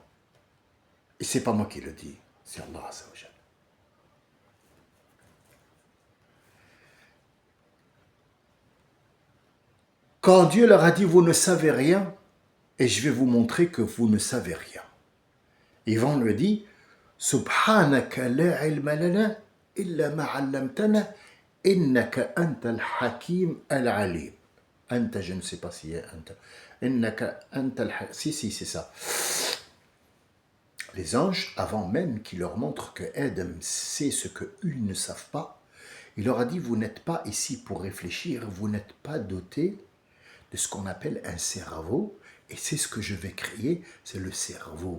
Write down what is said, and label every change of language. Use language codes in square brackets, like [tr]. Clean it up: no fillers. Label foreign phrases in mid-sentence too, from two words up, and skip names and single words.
[fr] Et c'est pas moi qui le dis. C'est [ar] الله عز وجل. [fr] Quand Dieu leur a dit, vous ne savez rien, et je vais vous montrer que vous ne savez rien. Yvan lui dit, [ar] سبحانك لا علم لنا إلا ما علمتنا إنك أنت الحكيم العليم. [fr] Anta, je ne sais pas si anta. [ar] إنك أنت الحكيم. [fr] Si, c'est ça. Les anges, avant même qu'ils leur montrent que Adam sait ce qu'eux ne savent pas, il leur a dit, vous n'êtes pas ici pour réfléchir, vous n'êtes pas dotés de ce qu'on appelle un cerveau, et c'est ce que je vais créer, c'est le cerveau.